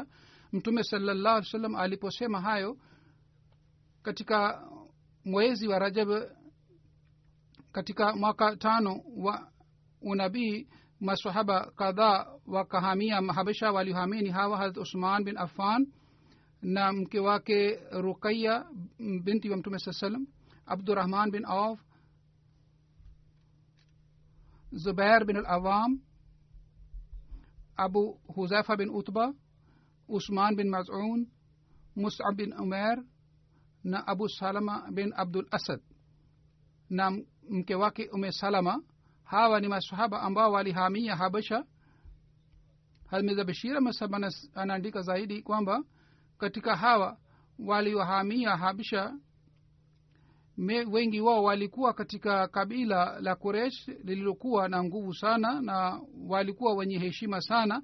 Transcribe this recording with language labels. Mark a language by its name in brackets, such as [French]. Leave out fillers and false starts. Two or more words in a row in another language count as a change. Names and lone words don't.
[Swahili] Mtume [Arabic] صلى الله عليه وسلم [Swahili] aliposema hayo katika mwezi wa Rajab katika mwaka 5 wa unabii, maswahaba kadhaa wakahamia Habasha. Walihamini hawa Hazrat Usman bin Affan na mke wake Ruqayya binti wa Mtume [Arabic] صلى الله عليه وسلم, [Swahili] Abdurrahman bin Auf, Zubair bin al-Awam, Abu Huzaifa bin Utba, Usman bin Maz'un, Mus'ab bin Umair na Abu Salama bin Abdul Asad na mke wake Salama. Hawa ni masahaba ambao walihamia Habasha. Hazrat Bashir Masabana anaandika zaidi kwamba katika hawa waliohamia Habasha wengi wao walikuwa katika kabila la Quraysh lililokuwa na nguvu sana na walikuwa wenye heshima sana.